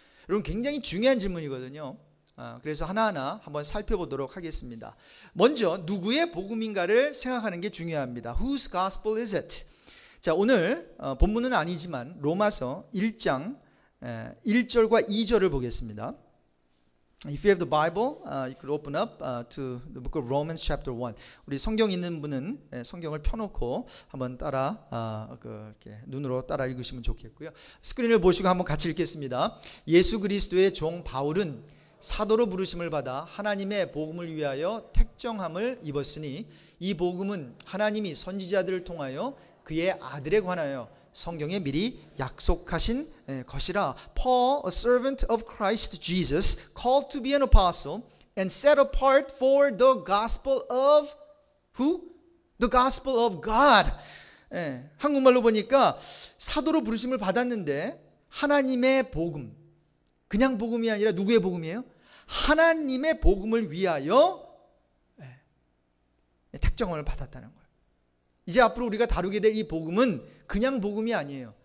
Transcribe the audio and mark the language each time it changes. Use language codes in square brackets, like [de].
[ko] 여러분, 굉장히 중요한 질문이거든요. 그래서 하나하나 한번 살펴보도록 하겠습니다. 먼저 누구의 복음인가를 생각하는 게 중요합니다. [en] Whose gospel is it? [ko] 자, 오늘 본문은 아니지만 로마서 1장 1절과 2절을 보겠습니다. [en] If you have the Bible, you could open up to the book of Romans chapter 1. [ko] 우리 성경 있는 분은 성경을 펴놓고 한번 이렇게 눈으로 따라 읽으시면 좋겠고요. 스크린을 보시고 한번 같이 읽겠습니다. 예수 그리스도의 종 바울은 사도로 부르심을 받아 하나님의 복음을 위하여 택정함을 입었으니 이 복음은 하나님이 선지자들을 통하여 그의 아들에 관하여 성경에 미리 약속하신 것이라. [en] Paul, a servant of Christ Jesus, called to be an apostle and set apart for the gospel of who? The gospel of God. [ko] 한국말로 보니까 사도로 부르심을 받았는데 하나님의 복음, 그냥 복음이 아니라 누구의 복음이에요? 하나님의 복음을 위하여 택정을 받았다는 거예요. 이제 앞으로 우리가 다루게 될 이 복음은 그냥 복음이 아니에요.